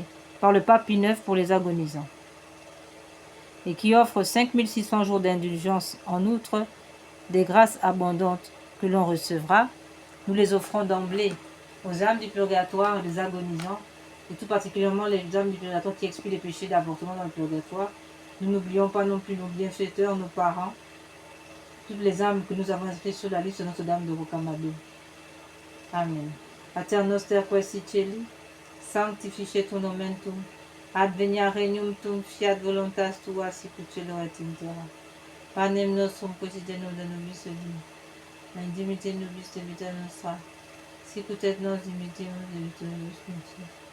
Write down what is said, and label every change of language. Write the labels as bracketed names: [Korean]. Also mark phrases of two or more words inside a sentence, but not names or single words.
[French] par le pape Pie IX pour les agonisants et qui offre 5600 jours d'indulgence en outre des grâces abondantes que l'on recevra. Nous les offrons d'emblée aux âmes du purgatoire, les agonisants, et tout particulièrement les âmes du purgatoire qui expient les péchés d'avortement dans le purgatoire. Nous n'oublions pas non plus nos bienfaiteurs, nos parents, toutes les âmes que nous avons inscrites sur la liste de Notre-Dame de Rocamadour. Amen. [Latin] Pater noster qui es in cieli, sanctificetur nomen tuum, advenia regnum tuum, fiat voluntas tua, sicut cielo et in terra. Panem nostrum quotidianum da nobis hodie, et dimitte nobis debita nostra, sicut et nos dimittimus debitoribus nostris.